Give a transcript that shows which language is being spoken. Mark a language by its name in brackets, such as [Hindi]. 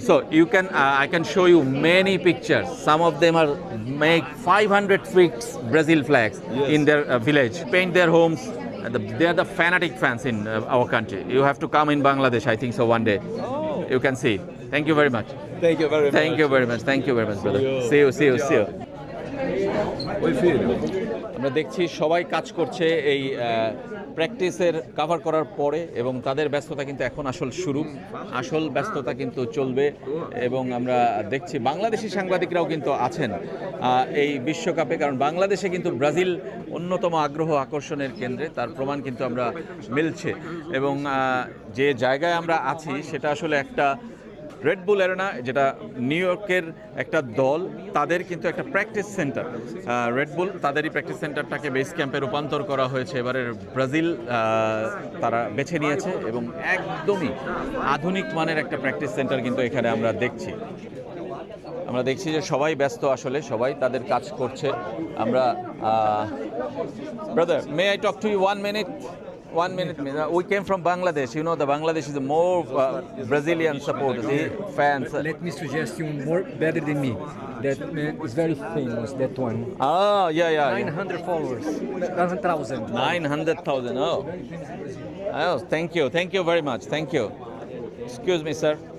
[English] So you can, I can show you many pictures. Some of them are make 500 feet Brazil flags in their village, paint their homes. They are the fanatic fans in our country. You have to come in Bangladesh, I think so, one day. You can see. Thank you very much. Thank you very much. Thank you very much, brother. See you. [Portuguese] Oi, filho. [Bangla] আমরা দেখছি সবাই কাজ করছে এই প্র্যাকটিসের cover করার পরে এবং তাদের ব্যস্ততা কিন্তু এখন আসল ব্যস্ততা কিন্তু চলবে এবং আমরা দেখছি বাংলাদেশি সাংবাদিকরাও কিন্তু আছেন এই বিশ্বকাপে, কারণ বাংলাদেশে কিন্তু ব্রাজিল অন্যতম আগ্রহ আকর্ষণের কেন্দ্রে, তার প্রমাণ কিন্তু আমরা মিলছে। এবং যে জায়গায় আমরা আছি সেটা আসলে একটা রেডবুল অ্যারেনা, যেটা নিউ ইয়র্কের একটা দল, তাদের কিন্তু একটা প্র্যাকটিস সেন্টার। রেডবুল তাদেরই প্র্যাকটিস সেন্টারটাকে বেস ক্যাম্পে রূপান্তর করা হয়েছে এবারের ব্রাজিল তারা বেছে নিয়েছে এবং একদমই আধুনিক মানের একটা প্র্যাকটিস সেন্টার কিন্তু এখানে আমরা দেখছি যে সবাই ব্যস্ত, আসলে সবাই তাদের কাজ করছে। আমরা [English] Brother, may I talk to you 1 minute? 1 minute. We came from Bangladesh. You know, the Bangladesh is more Brazilian supporters, fans. Let me suggest you more better than me. That man is very famous. That one. Ah, yeah. 900 followers. 9,000. 900,000. Oh, thank you very much. Thank you. Excuse me, sir.